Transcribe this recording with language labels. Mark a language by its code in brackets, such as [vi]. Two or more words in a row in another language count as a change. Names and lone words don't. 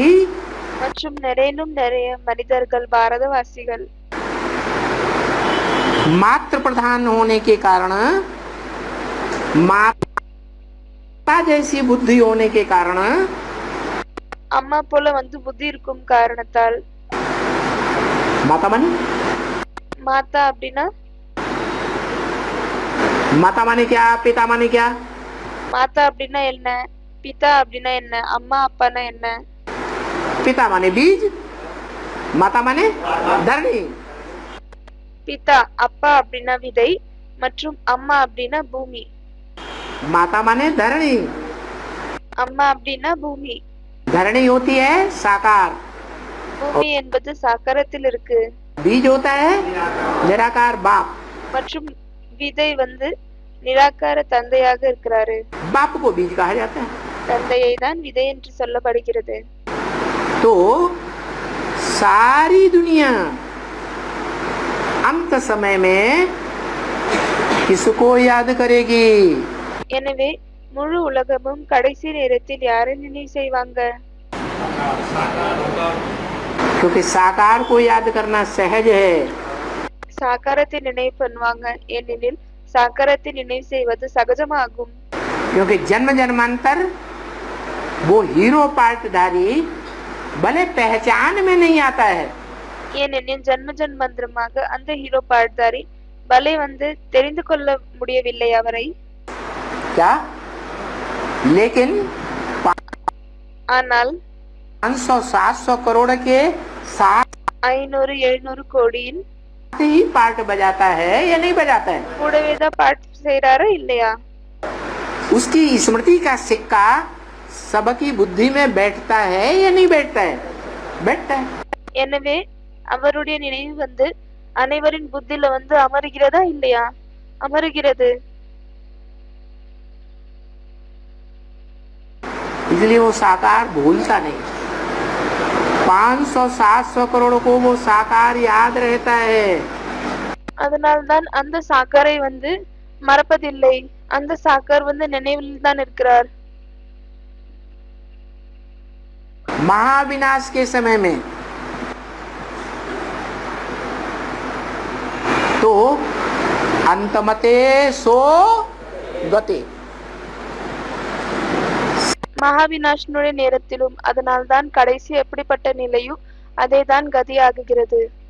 [ta] மற்றும் நிறையனும் நிறைய மனிதர்கள் பாரதவாசிகள் [hi] मातृ प्रधान होने के कारण, माता जैसी बुद्धि होने के कारण [ta] அம்மா போல வந்து புத்தி இருக்கும் காரணத்தால் [hi] माता माने [ta] மாதா அப்படின்னா [hi] माता माने क्या, पिता माने क्या? [ta] மாதா அப்படின்னா என்ன, பிதா அப்படின்னா என்ன, அம்மா அப்பானா என்ன? [hi] पिता माने बीज, माता माने धरणी। [ta] பிதா அப்பா அப்படின்னா விதை மற்றும் அம்மா அப்படின்னா பூமி. [hi] माता माने धरणी, [ta] அம்மா அப்படின்னா பூமி. [hi] धरणी होती है साकार, [ta] பூமி என்பது சாக்காரத்தில் இருக்கு. [hi] बीज होता है निराकार बाप। [ta] மற்றும் விதை வந்து நிராகார தந்தையாக இருக்கிறாரு. [hi] बाप को बीज कहा जाता है। [ta] தந்தையை தான் விதை என்று சொல்லப்படுகிறது. [hi] तो सारी दुनिया अंत समय में किसको याद करेगी? [ta] எனவே முழு உலகமும் கடைசி நேரத்தில் யாரை நினைவு செய்வாங்க? [hi] क्योंकि साकार को याद करना सहज है। [ta] சாக்காரத்தை நினைவு பண்ணுவாங்க, ஏனெனில் சாக்காரத்தை நினைவு செய்வது சகஜமாகும். [hi] क्योंकि जन्म जन्मांतर वो हीरो पार्टधारी भले पहचान में नहीं आता है, [ta] ஏனெனில் ஜன்ம ஜன்மந்திரமாக அந்த ஹீரோ [hi] पार्टधारी भले [ta] வந்து தெரிந்து கொள்ள முடியவில்லை அவரை. [hi] क्या? लेकिन [ta] ஆனால் [hi] 500-700 करोड़ के साथ [ta] 500-700 கோடியின் [hi] ही पार्ट बजाता है या नहीं बजाता है? [ta] கூடவே தான் பாட் செய்யறாரா இல்லையா? [hi] उसकी स्मृति का सिक्का सबकी बुद्धि में बैठता है या नहीं बैठता है? बैठता है। [ta] எனவே அவருடைய நினைவு வந்து அனைவரின் புத்தியில வந்து அமருகிறதா இல்லையா? அமருகிறது. [hi] इसलिए वो साकार भूलता नहीं। 500-700 करोड़ को वो साकार याद रहता है। [ta] அதனால்தான் அந்த சாக்காரை வந்து மறப்பதில்லை. அந்த சாக்கார் வந்து நினைவில் தான் இருக்கிறார். [hi] महाविनाश के समय में तो अंतमते सो गते, [ta] மகாவிநாசனுடைய நேரத்திலும் அதனால்தான் கடைசி எப்படிப்பட்ட நிலையும் அதேதான் கதியாகுகிறது.